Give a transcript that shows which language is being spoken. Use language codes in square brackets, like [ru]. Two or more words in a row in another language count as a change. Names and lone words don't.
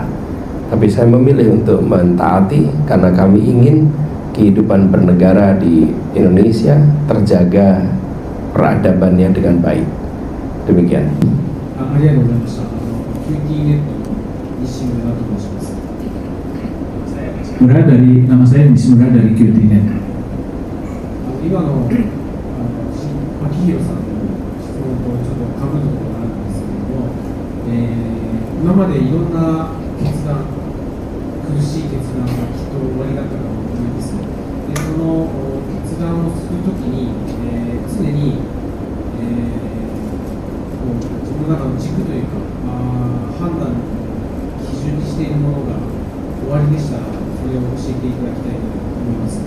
[id] Tapi saya memilih untuk mentaati karena kami ingin kehidupan bernegara di Indonesia terjaga peradabannya dengan baik. Demikian. Nama saya Nishimura dari QTNet. [ja] 今の秋広さんの質問とちょっと被るところがあるんですけれども、今までいろんな決断、苦しい決断がきっと終わりだったかと思います。で、その決断をするときに、常に、自分の中の軸というか、判断の基準にしているものが終わりでしたら、それを教えていただきたいと思います。